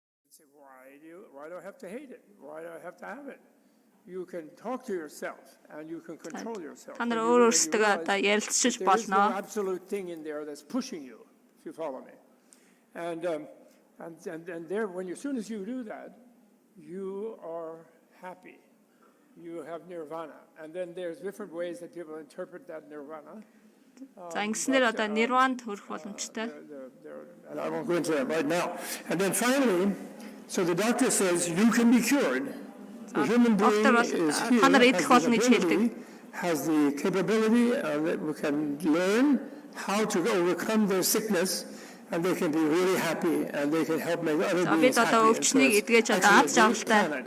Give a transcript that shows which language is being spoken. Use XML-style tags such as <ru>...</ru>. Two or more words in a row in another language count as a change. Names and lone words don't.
<en>say, why do I have to hate it? Why do I have to have it? You can talk to yourself and you can control yourself.</en> <mn>Та нар өөрсдөө ярилцчих</mn> <en>There is no</en> <mn>болно.</mn> <en>absolute thing in there that's pushing you, if you follow me. And there, as soon as you do that, you are happy. You have nirvana. And then there's different ways that people interpret that nirvana.</en> <mn>За ингэснээр одоо нирванд хүрэх боломжтой.</mn> <en>And I won't go into that right now. And then finally, so the doctor says you can be cured. The human being is here, has the capability that we can learn how to overcome their sickness, and they can be really happy, and they can help make other beings happy.</en>